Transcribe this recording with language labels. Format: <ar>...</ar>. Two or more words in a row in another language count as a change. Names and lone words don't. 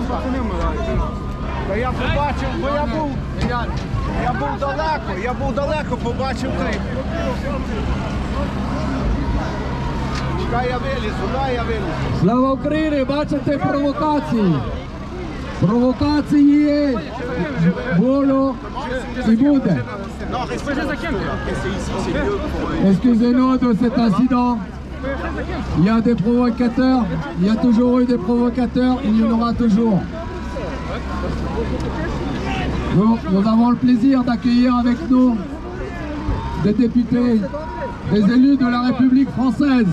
<uk>Та я побачив, бо я був далеко, побачив крик. Чекай, я вилізу. Слава Україні! Бачите провокації? Провокації було і буде.</uk> <fr>Excusez-nous de cet incident. Il y a des provocateurs, il y a toujours eu des provocateurs, il y en aura toujours. Nous avons le plaisir d'accueillir avec nous des députés, des élus de la République française.</fr>